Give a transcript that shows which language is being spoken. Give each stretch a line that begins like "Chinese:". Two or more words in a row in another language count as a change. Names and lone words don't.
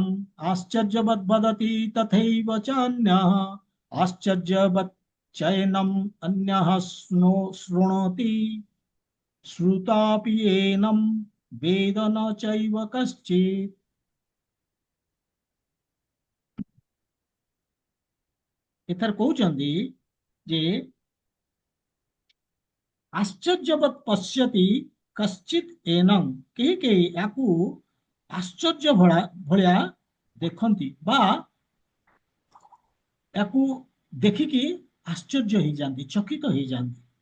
Sanskrit: आश्चर्यवत् वदति तथैव चान्यः, आश्चर्यवत् चैनम् अन्यः शृणोति, श्रुतापि एनम् वेद न चैव कश्चित्।
Odia: ଏଥର କହୁଛନ୍ତି ଯେ
Sanskrit: ଆଶ୍ଚର୍ଯ୍ୟବତ୍ ପଶ୍ୟତି କଶ୍ଚିତ୍ ଏନମ୍,
Odia: କେହି କେହି ୟାକୁ ଆଶ୍ଚର୍ଯ୍ୟ ଭଳିଆ ଦେଖନ୍ତି, ବା ୟାକୁ ଦେଖିକି ଆଶ୍ଚର୍ଯ୍ୟ ହେଇଯାନ୍ତି, ଚକିତ ହେଇଯାନ୍ତି।